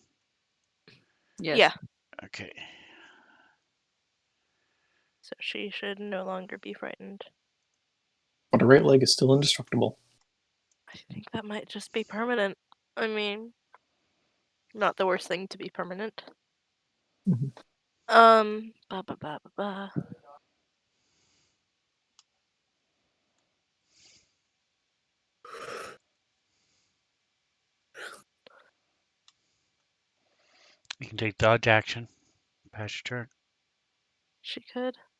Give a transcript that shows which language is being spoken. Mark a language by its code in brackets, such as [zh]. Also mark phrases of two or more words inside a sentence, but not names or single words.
[en] Yes. Yeah. Okay. So she should no longer be frightened. But a right leg is still indestructible. I think that might just be permanent. I mean, not the worst thing to be permanent. Mhm. Ba ba ba ba ba. You can take dodge action. Pass your turn. She could.